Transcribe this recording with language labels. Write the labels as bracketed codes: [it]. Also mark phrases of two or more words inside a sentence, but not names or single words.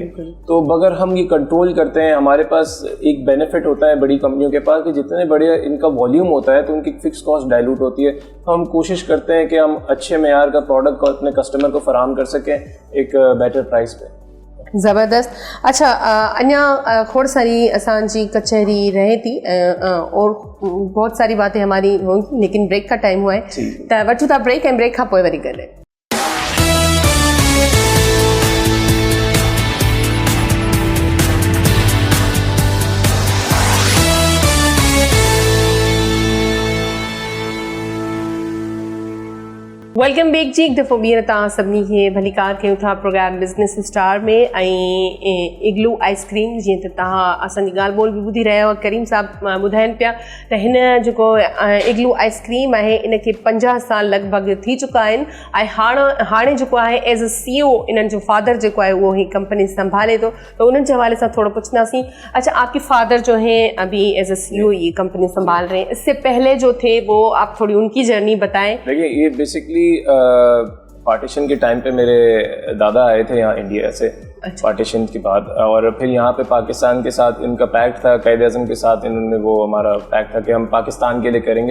[ur] تو اگر ہم یہ کنٹرول کرتے ہیں، ہمارے پاس ایک بینیفٹ ہوتا ہے بڑی کمپنیوں کے پاس کہ جتنے بڑے ان کا والیوم ہوتا ہے تو ان کی [en] fix cost dilute [ur] ہوتی ہے. تو ہم کوشش کرتے ہیں کہ ہم اچھے معیار کا پروڈکٹ کو اپنے کسٹمر کو فراہم کر سکیں ایک [en] better price [ur] پہ. زبردست۔ اچھا, [sd] अञा खोड़ सारी असांजी कचहरी रहे थी [ur] اور بہت ساری باتیں ہماری ہوں گی، لیکن بریک کا ٹائم ہوا ہے، تو [sd] वठूं था ब्रेक, ऐं ब्रेक खां पोइ वरी गॾु। [en] welcome back जी। [sd] एक दफ़ो ॿीहर तव्हां सभिनी खे भलीकार कयूं था प्रोग्राम बिज़नेस स्टार में, ऐं इग्लू आइसक्रीम, जीअं त तव्हां असांजी ॻाल्हि ॿोल बि ॿुधी रहिया आहियो। करीम साहब ॿुधाइनि पिया त हिन जेको इग्लू आइसक्रीम आहे इनखे 50 साल लॻभॻि थी चुका आहिनि, ऐं हाणे जेको आहे [en] as a CEO [sd] इन्हनि जो फादर जेको आहे उहो ही कंपनी संभाले थो, तो उन्हनि जे हवाले सां थोड़ा पुछंदासीं। [ur] اچھا، آپ کے فادر جو ہیں ابھی [en] as a CEO [ur] یہ کمپنی سنبھال رہے ہیں، اس سے پہلے جو تھے وہ آپ تھوڑی ان کی جرنی بتائیں. دیکھیے، یہ بیسکلی پارٹیشن کے ٹائم پہ میرے دادا آئے تھے یہاں انڈیا سے، پارٹیشن کے بعد. اور پھر یہاں پہ پاکستان کے ساتھ ان کا پیکٹ تھا، قائد اعظم کے ساتھ انہوں نے وہ ہمارا پیکٹ تھا کہ ہم پاکستان کے لیے کریں گے.